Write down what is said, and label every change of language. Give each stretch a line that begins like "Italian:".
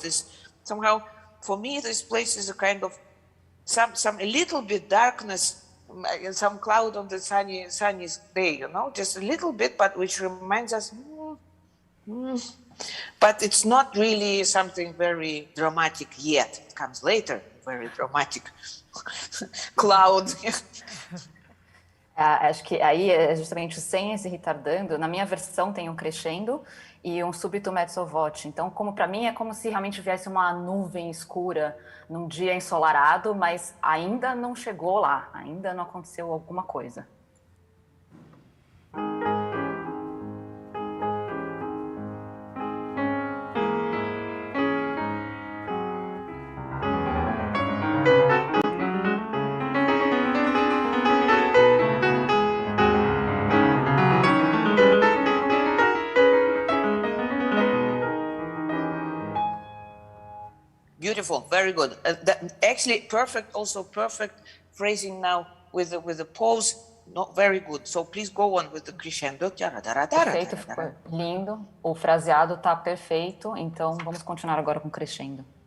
English: This somehow, for me, this place is a kind of some a little bit darkness, some cloud on the sunny day, you know, just a little bit, but which reminds us. But it's not really something very dramatic yet. It comes later, very dramatic cloud.
Portuguese: Acho que aí é justamente sem esse retardando. Na minha versão tem um crescendo e um subito mezzo voce. Então, como para mim é como se realmente viesse uma nuvem escura num dia ensolarado, mas ainda não chegou lá, ainda não aconteceu alguma coisa.
English: Beautiful, very good. Actually, perfect. Also, perfect phrasing now with the pause. Not very good. So please go on with the crescendo.
Portuguese: Perfeito, ficou lindo. O fraseado está perfeito. Então vamos continuar agora com o crescendo.